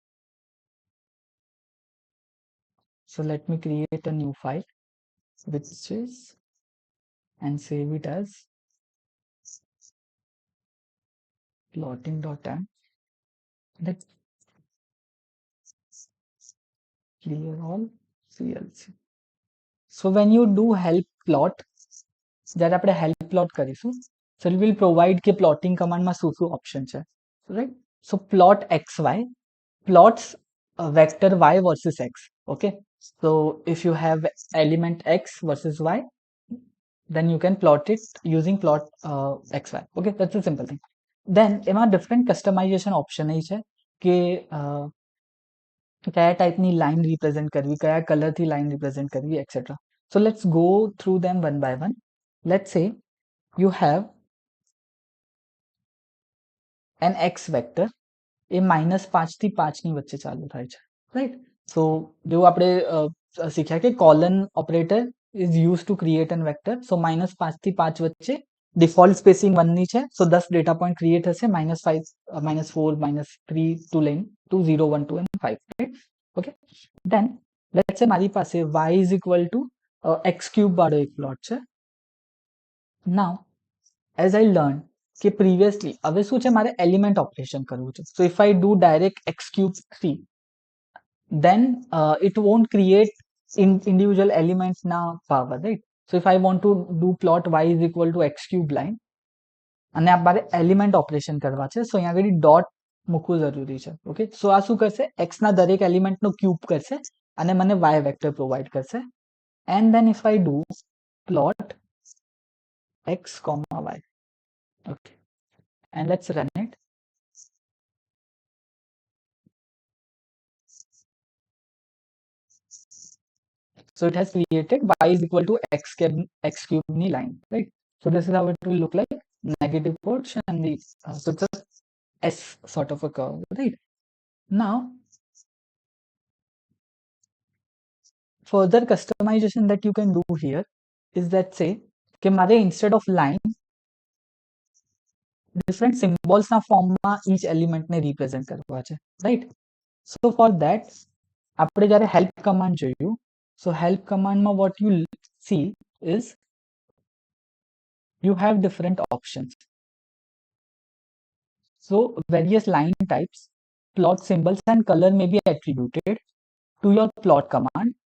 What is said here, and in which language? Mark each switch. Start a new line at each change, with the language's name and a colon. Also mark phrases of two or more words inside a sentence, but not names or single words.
English: So let me create a new file, which is, and save it as plotting.m. Let's clear all CLC. So when you do help plot,
Gujarati: જ્યારે આપણે
English: help plot કરીશું, so it will provide કે plotting command
Gujarati: માં શું
English: option છે, right? So plot xy plots a vector y versus x. Okay, so if you have element x versus y, then you can plot it using plot xy. Okay, that's a simple thing.
Gujarati: Then એમાં
English: different customization option
Gujarati: છે કે કયા ટાઈપની
English: line represent
Gujarati: કરવી, કયા કલરથી
English: line represent
Gujarati: કરવી,
English: etc. So let's go through them one by one. Let's say you have an x vector,
Gujarati: એ -5 થી 5 ની વચ્ચે ચાલુ થાય છે,
English: right? So
Gujarati: જેવું આપણે શીખ્યા કે
English: colon operator is used to create an vector.
Gujarati: So -5 થી 5 વચ્ચે
English: default spacing
Gujarati: 1 ની છે,
English: so 10 data point create હશે, -5, -4, -3 to length to 0, 1, 2 and 5, right? Okay, then let's say
Gujarati: મારી પાસે
English: y is equal to x cube
Gujarati: વાળો એક
English: plot છે. Now as I learned
Gujarati: કે પ્રીવિયસલી હવે શું છે મારે
English: element operation
Gujarati: કરવું છે.
English: so if I do direct x cube 3 then it won't create individual elements na power, right? So if I want to do plot y is equal to x cube line
Gujarati: અને આ મારે
English: element operation
Gujarati: કરવા છે,
English: સો
Gujarati: અહીંયા આગળ ડોટ મૂકવું જરૂરી છે.
English: okay, so
Gujarati: આ શું કરશે, x ના દરેક એલિમેન્ટનો ક્યુબ કરશે અને મને y
English: vector provide
Gujarati: કરશે.
English: and then if I do plot x, y, okay, and let's run it. So it has created y is equal to x cube ni line, right? So this is how it will look like, negative portion and the so it's a S sort of a curve, right? Now further customization that you can do here is that say
Gujarati: કે મારે
English: instead of line different symbols
Gujarati: ના ફોર્મમાં
English: each element ને represent
Gujarati: કરવા છે,
English: right? So for that
Gujarati: આપણે જ્યારે
English: help command જોયું, so help command માં what you see is you have different options. So various line types, plot symbols and color may be attributed to your plot command.